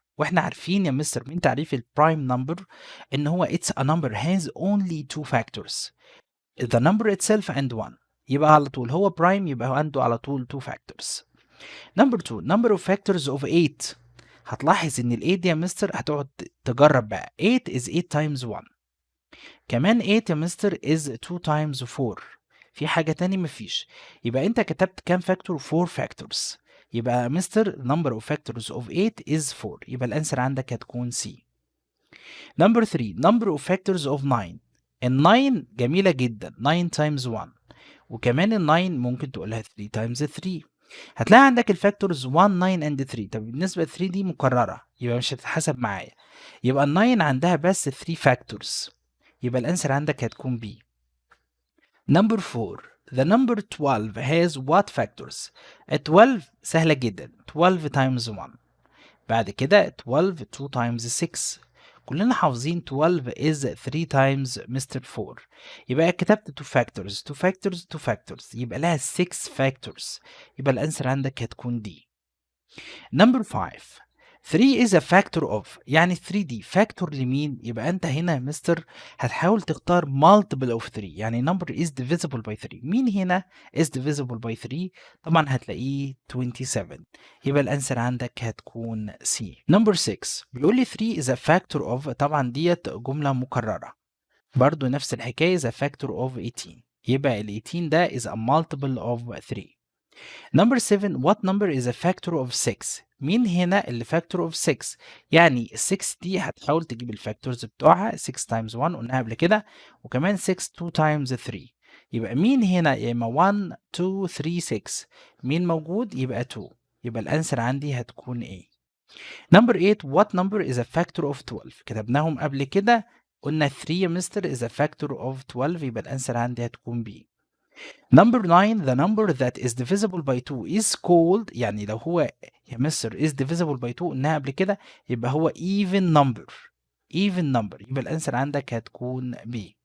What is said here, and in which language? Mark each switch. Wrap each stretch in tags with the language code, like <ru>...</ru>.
<ar>واحنا عارفين يا مستر من تعريف البرايم نمبر ان هو</ar> <en>it's a number has only 2 factors. the number itself and 1.</en> <ar>يبقى على طول هو برايم يبقى هو عنده على طول 2 factors.</ar> <en>Number 2 number of factors of 8.</en> <ar>هتلاحظ ان ال 8 دي يا مستر هتقعد تجرب بقى</ar> <en>8 is 8 times 1.</en> <ar>كمان 8 يا مستر</ar> <en>is 2 times 4.</en> <ar>في حاجة تاني مفيش. يبقى انت كتبت كام فاكتور؟ 4 factors.</ar> <en>يبقى mister number of factors of 8 is 4.</en> <ar>يبقى الانسر عندك هتكون C.</ar> <en>Number 3 number of factors of 9.</en> <ar>ال 9 جميلة جدا</ar> <en>9 times 1.</en> <ar>وكمان ال 9 ممكن تقولها</ar> <en>3 times 3.</en> <ar>هتلاقي عندك الفاكتورز 1 9 and 3. طب بالنسبة ل 3 دي مكررة يبقى مش هتتحسب معايا. يبقى ال 9 عندها بس 3 factors. يبقى الانسر عندك هتكون B.</ar> <en>Number 4 the number 12 has what factors؟</en> <ar>12 سهلة جدا</ar> <en>12 times 1.</en> <ar>بعد كده 12 2 times 6. كلنا حافظين</ar> <en>12 is 3 times Mr. 4.</en> <ar>يبقى كتبت 2 factors 2 factors 2 factors يبقى لها 6 factors. يبقى الانسر عندك هتكون D.</ar> <en>Number 5 3 is a factor of.</en> <ar>يعني 3 دي factor لمين؟ يبقى انت هنا يا مستر هتحاول تختار</ar> <en>multiple of 3. يعني number is divisible by 3.</en> <ar>مين هنا</ar> <en>is divisible by 3؟</en> <ar>طبعا هتلاقيه 27. يبقى الانسر عندك هتكون C. Number 6 بيقول لي</ar> <en>3 is a factor of.</en> <ar>طبعا ديت جملة مكررة. برضو نفس الحكاية</ar> <en>is a factor of 18. يبقى ال 18 ده is a multiple of 3.</en> <ar>Number 7</ar> <en>what number is a factor of 6؟</en> <ar>مين هنا اللي factor of 6؟ يعني 6 دي هتحاول تجيب الفاكتورز بتوعها 6 times 1 قلناها قبل كده وكمان 6 2 times 3. يبقى مين هنا يا اما 1 2 3 6 مين موجود؟ يبقى 2. يبقى الانسر عندي هتكون A.</ar> <en>Number 8 what number is a factor of 12؟</en> <ar>كتبناهم قبل كده قلنا 3 يا مستر</ar> <en>is a factor of 12.</en> <ar>يبقى الانسر عندي هتكون B.</ar> <en>Number 9 the number that is divisible by 2 is called.</en> <ar>يعني لو هو يا مستر</ar> <en>is divisible by 2</en> <ar>قلناها قبل كده يبقى هو even number. even number يبقى الانسر عندك هتكون B.</ar>